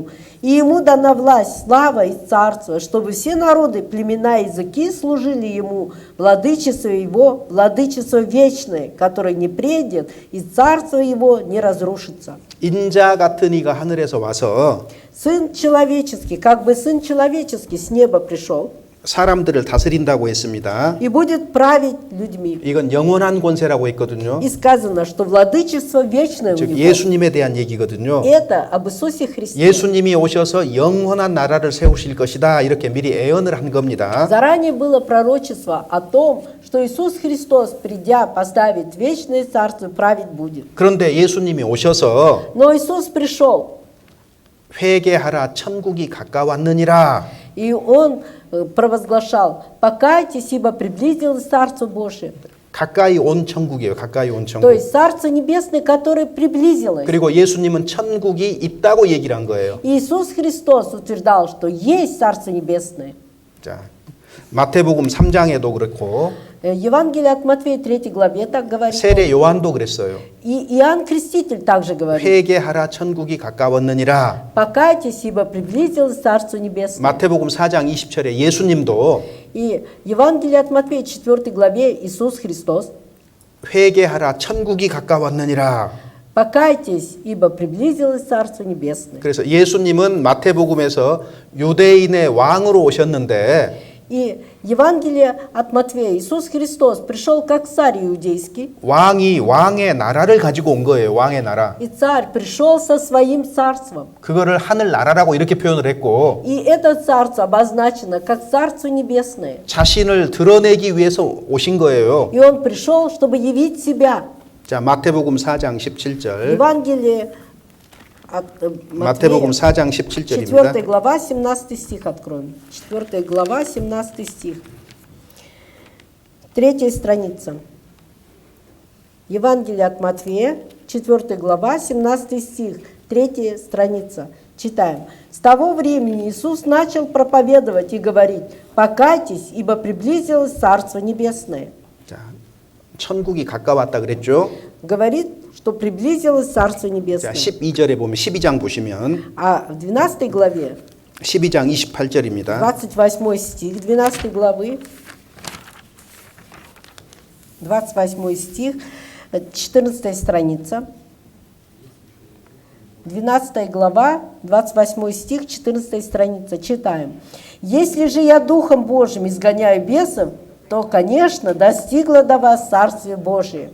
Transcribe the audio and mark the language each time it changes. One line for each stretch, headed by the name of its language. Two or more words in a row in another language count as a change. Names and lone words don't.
Russian: И Ему дана власть, слава и царство, чтобы все народы, племена и языки служили Ему. Владычество Его, владычество вечное, которое не придет, и царство Его не разрушится».
Korean: 인자 같은 이가 하늘에서 와서
Russian: Сын человеческий, как бы Сын человеческий с неба пришел
Korean: 사람들을 다스린다고 했습니다.
Russian: и будет править людьми.
Korean: 이건 영원한 권세라고 했거든요.
Russian: И сказано, что владычество вечное у
Korean: 즉
Russian: Него.
Korean: 예수님에 대한 얘기거든요.
Russian: Это об Иисусе Христе.
Korean: 예수님이 오셔서 영원한 나라를 세우실 것이다. 이렇게 미리 애언을 한 겁니다.
Russian: Заранее было пророчество о том, что Иисус Христос, придя, поставит вечное царство и править будет.
Korean: 그런데 예수님이 오셔서
Russian: Но Иисус пришел,
Korean: 회개하라 천국이 가까웠느니라.
Russian: И он провозглашал: покайтесь, ибо приблизилось Царство Божие.
Korean: 가까이 온 천국이에요. 가까이 온
Russian: То
Korean: 천국.
Russian: есть Царство Небесное, которое приблизилось.
Korean: 그리고 예수님은 천국이 있다고 얘기를 한 거예요.
Russian: Иисус Христос утверждал, что есть Царство Небесное.
Korean: 자, 마태복음 3장에도 그렇고
Russian: Евангелие от Матфея 3 главе так говорит.
Korean: 세례 요한도 그랬어요.
Russian: И Иоанн Креститель также говорит:
Korean: 회개하라 천국이 가까웠느니라.
Russian: покайтесь, ибо приблизилось Царство Небесное.
Korean: 마태복음 4장 20절에 예수님도
Russian: И Евангелие от Матфея 4 главе Иисус Христос:
Korean: 회개하라 천국이 가까웠느니라.
Russian: покайтесь, ибо приблизилось Царство Небесное.
Korean: 그래서 예수님은 마태복음에서 유대인의 왕으로 오셨는데
Russian: И Евангелие от Матфея: Иисус Христос пришел как царь иудейский,
Korean: 왕이 왕의 나라를 가지고 온 거예요. 왕의 나라.
Russian: и царь пришел со своим царством.
Korean: 그거를 하늘 나라라고 이렇게 표현을 했고
Russian: И это царство обозначено как Царство Небесное.
Korean: 자신을 드러내기 위해서 오신 거예요.
Russian: И он пришел, чтобы явить себя.
Korean: 자, 마태복음 4장 17절.
Russian: Евангелие от
Korean: 마태복음
Russian: Матфея,
Korean: 4장
Russian: 4
Korean: 17절입니다.
Russian: глава, 17 стих откроем. 4 глава, 17 стих. 3 страница. Евангелие от Матфея, 4 глава, 17 стих. 3 страница. Читаем. «С того времени Иисус начал проповедовать и говорить: покайтесь, ибо приблизилось Царство Небесное».
Korean: 자, 천국이 가까웠다 그랬죠?
Russian: Говорит, что приблизилось Царство
Korean: 자,
Russian: Небесное.
Korean: 12절에 보면 12장 보시면
Russian: А в 12 главе,
Korean: 12장 28절입니다.
Russian: 28 стих 12 главы, 28 стих, 14 страница, 12 глава, 28 стих, 14 страница, читаем. «Если же я Духом Божьим изгоняю бесов, то, конечно, достигло до вас Царствие Божие».